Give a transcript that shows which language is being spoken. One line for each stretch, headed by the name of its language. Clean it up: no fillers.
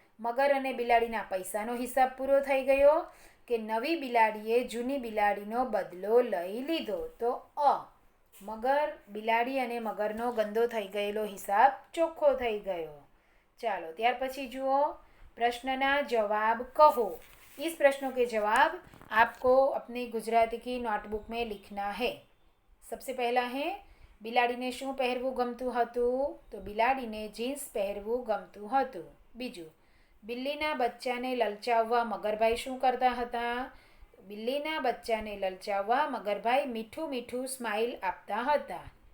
Gujarati: મગર અને બિલાડીના પૈસાનો હિસાબ પૂરો થઈ ગયો કે નવી બિલાડીએ જૂની બિલાડીનો બદલો લઈ લીધો. તો અ, મગર, બિલાડી અને મગરનો ગંદો થઈ ગયેલો હિસાબ ચોખ્ખો થઈ ગયો. ચાલો ત્યાર પછી જુઓ,
Hindi: प्रश्न जवाब कहो. इस प्रश्नों के जवाब आपको अपनी गुजराती की नोटबुक में लिखना है. सबसे पहला है,
Gujarati: બિલાડીને શું પહેરવું ગમતું હતું? તો બિલાડીને જીન્સ પહેરવું ગમતું હતું. બીજું, બિલ્લીના બચ્ચાને લલચાવવા મગરભાઈ શું કરતા હતા? બિલ્લીના બચ્ચાને લલચાવવા મગરભાઈ મીઠું મીઠું સ્માઇલ આપતા હતા.